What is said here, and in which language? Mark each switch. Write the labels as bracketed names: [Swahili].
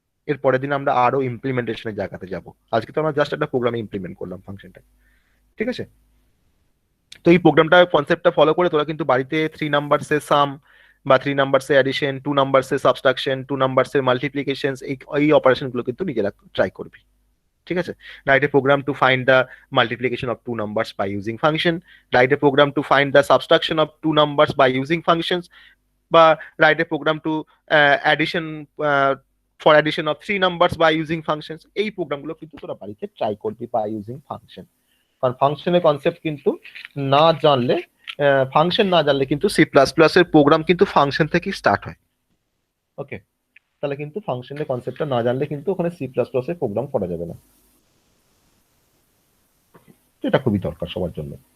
[Bangla] এর পরের দিন আমরা আরো ইমপ্লিমেন্টেশনের জায়গাতে যাব। আজকে তো আমরা জাস্ট একটা প্রোগ্রামে ইমপ্লিমেন্ট করলাম ফাংশনটা, ঠিক আছে? তো এই প্রোগ্রামটা কনসেপ্টটা ফলো করে তোরা কিন্তু বাড়িতে 3 নাম্বারসের সাম বা 3 নাম্বারসের অ্যাডিশন, 2 নাম্বারসের সাবট্রাকশন, 2 নাম্বারসের মাল্টিপ্লিকেশন, এই অপারেশন গুলো কিন্তু নিজেরা ট্রাই করবি, ঠিক আছে? [English] Write a program to find the multiplication of 2 numbers by using function. Write a program to find the subtraction of 2 numbers by using functions. [Bangla] বা [English] write a program to addition for addition of 3 numbers by using functions. [Bangla] এই প্রোগ্রামগুলো কিন্তু তোরা বাড়িতে try করবি [English] by using function। [Bangla] কারণ ফাংশনের concept কিন্তু না জানলে, ফাংশন না জানলে কিন্তু সি প্লাস প্লাস এর প্রোগ্রাম কিন্তু ফাংশন থেকেই স্টার্ট হয়। ওকে, তাহলে কিন্তু ফাংশনের কনসেপ্টটা না জানলে কিন্তু ওখানে সি প্লাস প্লাস এর প্রোগ্রাম করা যাবে না, এটা খুবই দরকার সবার জন্য।